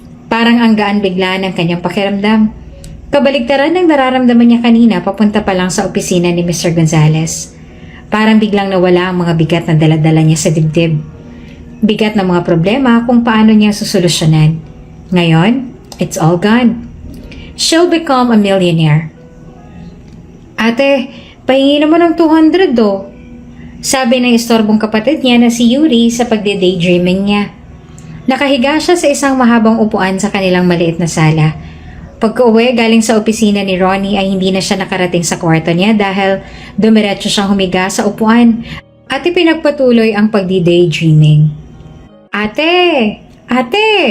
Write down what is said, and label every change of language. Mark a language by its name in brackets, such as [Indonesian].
[Filipino] Parang ang gaan bigla ng kanyang pakiramdam. Kabaligtaran ng nararamdaman niya kanina papunta pa lang sa opisina ni Mr. Gonzales. Parang biglang nawala ang mga bigat na daladala niya sa dibdib. Bigat ng mga problema kung paano niya susolusyonan. Ngayon, [English] it's all gone. She'll become a millionaire. [Filipino] Ate, pahingi naman ng 200 do. Sabi ng istorbong kapatid niya na si Yuri sa pagde-daydreaming niya. Nakahiga siya sa isang mahabang upuan sa kanilang maliit na sala. Pagka-uwi galing sa opisina ni Ronnie ay hindi na siya nakarating sa kwarto niya dahil dumiretso siyang humiga sa upuan at ipinagpatuloy ang pagdi-daydreaming. Ate! Ate!